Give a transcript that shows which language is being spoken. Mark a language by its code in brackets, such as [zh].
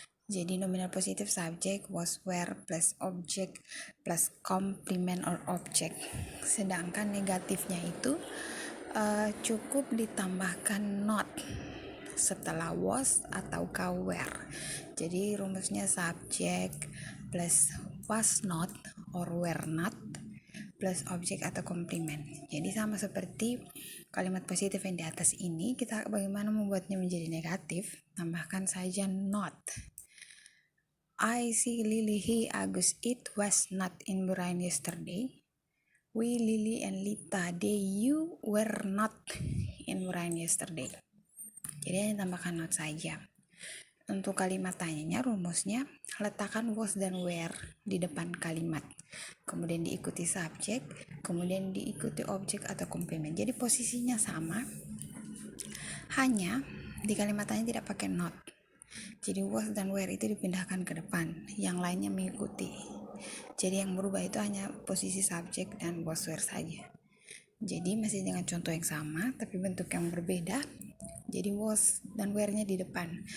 [id] Jadi nominal positif [en] subject was, were plus object plus complement or object. [id] Sedangkan negatifnya itu cukup ditambahkan not setelah was atau were. Jadi rumusnya [en] subject plus was not or were not plus [id] objek atau komplement. Jadi sama seperti kalimat positif yang di atas ini, kita bagaimana membuatnya menjadi negatif, tambahkan saja not. [en] I see Lily, he, Agus, it was not in Burain yesterday. We, Lily, and Lita, they, you were not in Burain yesterday. [id] Jadi tambahkan not saja. Untuk kalimat tanyanya, rumusnya letakkan was dan were di depan kalimat, kemudian diikuti subjek, kemudian diikuti objek atau komplement. Jadi posisinya sama, hanya di kalimat tanya tidak pakai not. Jadi was dan were itu dipindahkan ke depan, yang lainnya mengikuti. Jadi yang berubah itu hanya posisi subjek dan was were saja. Jadi masih dengan contoh yang sama tapi bentuk yang berbeda. jadi was dan were-nya di depan.